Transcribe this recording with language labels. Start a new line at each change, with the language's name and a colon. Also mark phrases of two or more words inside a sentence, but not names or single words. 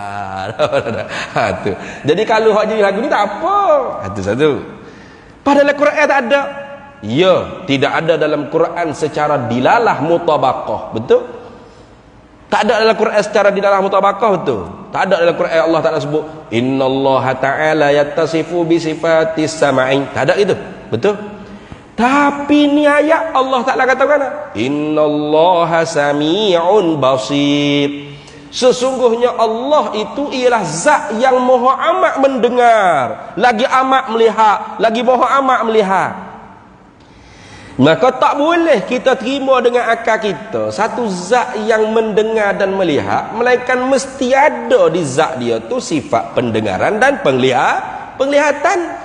Malay: Jadi kalau hak jadi lagu ni tak apa. Itu satu. Padahal Quran tak ada. Ya, tidak ada dalam Quran secara
Arabic: دلالة مطابقة.
Malay: Betul? Tak ada dalam Quran secara
Arabic: دلالة مطابقة,
Malay: betul? Tak ada dalam Quran Allah Ta'ala sebut
Arabic: إن الله تعالى يتصف بصفة السمع.
Malay: Tak ada itu. Betul? Tapi ni ayat Allah Ta'ala katakan
Arabic: إن الله سميع بصير.
Malay: Sesungguhnya Allah itu ialah zat yang maha amat mendengar, lagi amat melihat, lagi maha amat melihat. Maka tak boleh kita terima dengan akal kita satu zat yang mendengar dan melihat, melainkan mesti ada di zat dia tu sifat pendengaran dan penglihatan.